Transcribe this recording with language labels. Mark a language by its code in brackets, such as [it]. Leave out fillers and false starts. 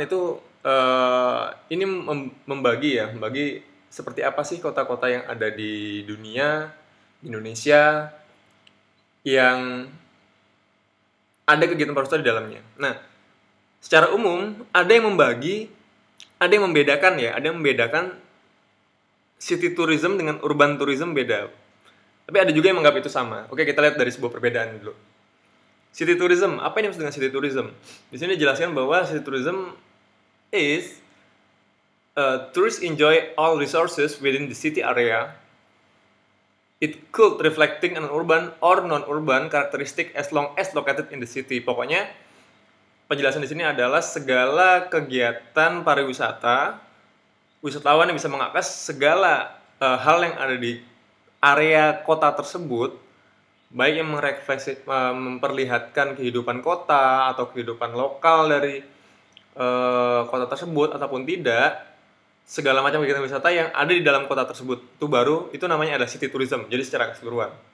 [id] Itu ini membagi seperti apa sih kota-kota yang ada di dunia, di Indonesia, yang ada kegiatan pariwisata di dalamnya. Nah, secara umum ada yang membagi, ada yang membedakan ya, ada yang membedakan city tourism dengan urban tourism beda. Tapi ada juga yang menganggap itu sama. Oke, kita lihat dari sebuah perbedaan dulu. City tourism, apa yang dimaksud dengan city tourism? Di sini dijelaskan bahwa [en] city tourism is tourists enjoy all resources within the city area. It could reflecting an urban or non-urban characteristic as long as located in the city. [id] Pokoknya penjelasan di sini adalah segala kegiatan pariwisata, wisatawan yang bisa mengakses segala hal yang ada di area kota tersebut, baik yang memperlihatkan kehidupan kota atau kehidupan lokal dari kota tersebut ataupun tidak, segala macam kegiatan wisata yang ada di dalam kota tersebut itu namanya adalah city tourism. Jadi secara keseluruhan.